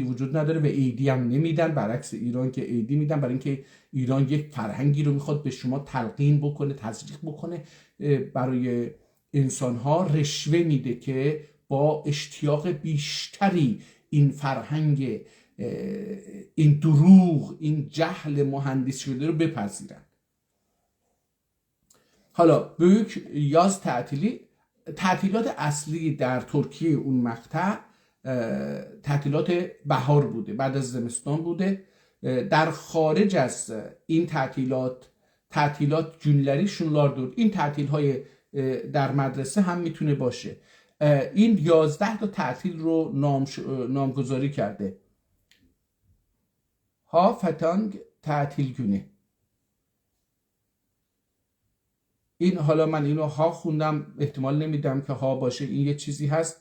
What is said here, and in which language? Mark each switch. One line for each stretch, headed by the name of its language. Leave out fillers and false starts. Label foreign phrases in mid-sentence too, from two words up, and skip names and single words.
Persian: وجود نداره و عیدی هم نمیدن، برعکس ایران که عیدی میدن، برای اینکه ایران یک فرهنگی رو میخواد به شما تلقین بکنه، تزریق بکنه، برای انسانها رشوه میده که با اشتیاق بیشتری این فرهنگ، این دروغ، این جهل مهندس شده رو بپذیرن. حالا
Turkish: büyük yaz
Persian: تعطیلات اصلی در ترکیه اون مقطع تعطیلات بهار بوده، بعد از زمستان بوده. در خارج از این تعطیلات
Turkish: günleri şunlardır.
Persian: این تعطیل های در مدرسه هم میتونه باشه. این 11 تا تعطیل رو نامگذاری کرده. ها فتانگ تعطیل günü. این حالا من اینو ها خوندم، احتمال نمیدم که ها باشه، این یه چیزی هست.